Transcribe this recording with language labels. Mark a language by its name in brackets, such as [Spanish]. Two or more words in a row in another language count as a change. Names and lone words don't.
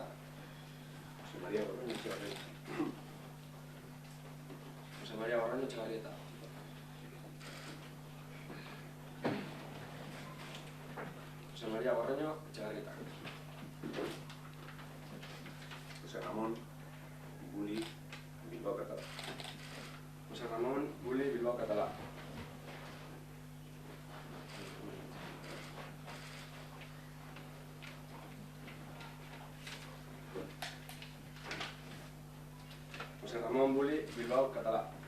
[Spanish] José María Gorroño Etxebarrieta. José María Gorroño Etxebarrieta. José María Gorroño Etxebarrieta. José Ramón Buli Bilbao Catalá. José Ramón Buli Bilbao Catalá. José Ramón Buli Bilbao Catalá.